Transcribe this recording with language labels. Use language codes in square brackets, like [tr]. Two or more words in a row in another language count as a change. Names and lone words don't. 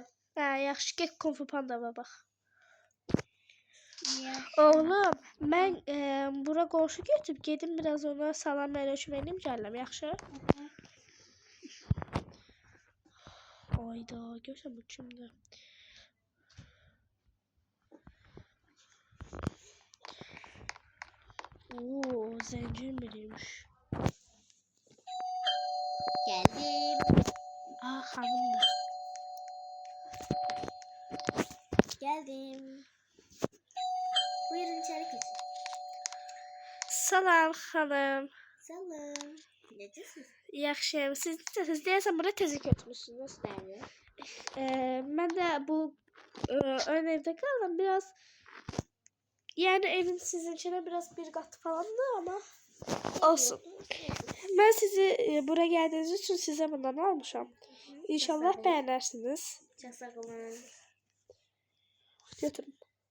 [az] Hə, yaxşı get Kung Fu Panda'ya bax. Yaxşı. Oğlum, mən bura qonşu götürüb gedim biraz ona salam əleykum eləyim gəlirəm, yaxşı? Ayda, görsən bu kimdir? [tr] Oo, zengin biriymiş. Geldim. Hanım da. Geldim. Buyurun içeri geçin. [az] Salam xanım. Salam. Necəsiniz? Yaxşıyam. Siz deyəsən bura təzə köçmüşsünüz. Bəli. Mən də bu ön evdə qaldım biraz. [tr] Yani evin sizinkine biraz bir kat falandı ama olsun. Ben sizi buraya geldiğiniz için size bundan almışam. İnşallah beğenirsiniz. Çok sağ olun.